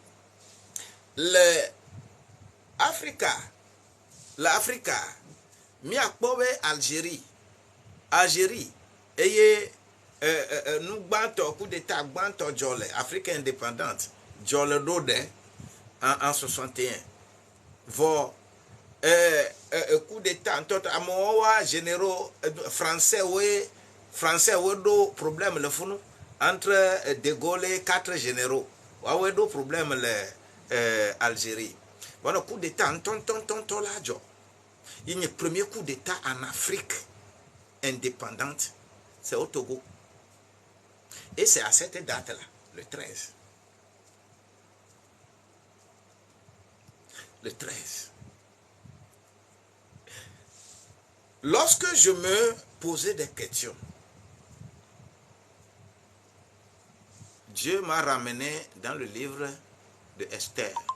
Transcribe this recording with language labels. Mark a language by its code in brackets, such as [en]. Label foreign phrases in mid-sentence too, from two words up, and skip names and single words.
[ee] le Afrika miakpɔ be Algérie eye nu gbãtɔ [fr] coup d'état [ee] gbãtɔ dzɔ le [fr] Afrique indépendante [ee] dzɔ le ɖo ɖe en 61 vɔ [fr] coup d'état [ee] ntɔ amewo wa [fr] généraux français [ee] wo ɖo problème le funu entre De Gaulle [fr] et 4 généraux [ee] wawo ɖo problème le Algérie voilà coup d'état ntɔ la dzɔ [fr] il y a le premier coup d'état en Afrique indépendante c'est au Togo et c'est à cette date là le 13 lorsque je me posais des questions, Dieu m'a ramené dans le livre de Esther.